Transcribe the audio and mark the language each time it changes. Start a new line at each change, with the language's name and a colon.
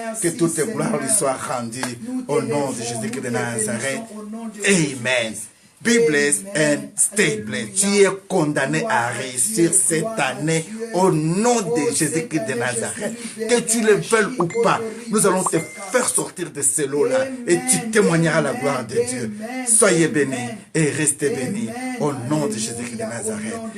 French: Que toute gloire lui soit rendue au nom de Jésus-Christ de Nazareth. Amen.
English: Be blessed and stay blessed.
French: Tu es condamné à réussir cette année au nom de Jésus-Christ de Nazareth. Que tu le veuilles ou pas, nous allons te faire sortir de ce lot-là et tu témoigneras la gloire de Dieu. Soyez bénis et restez bénis au nom de Jésus-Christ de Nazareth.